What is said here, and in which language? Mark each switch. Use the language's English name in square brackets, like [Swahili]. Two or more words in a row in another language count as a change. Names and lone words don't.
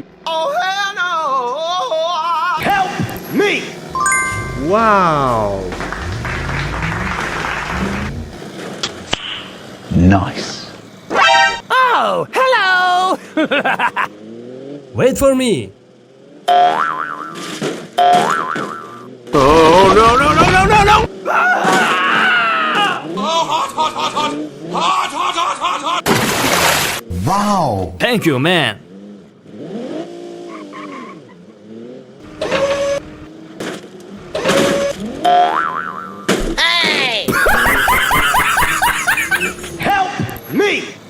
[English] Oh hell no! Help me! Wow! Nice. Oh, hello! Wait for me! Oh no no no no no no! Oh hot hot hot hot! Hot hot hot hot hot! Wow. Thank you, man! Hey! Help me!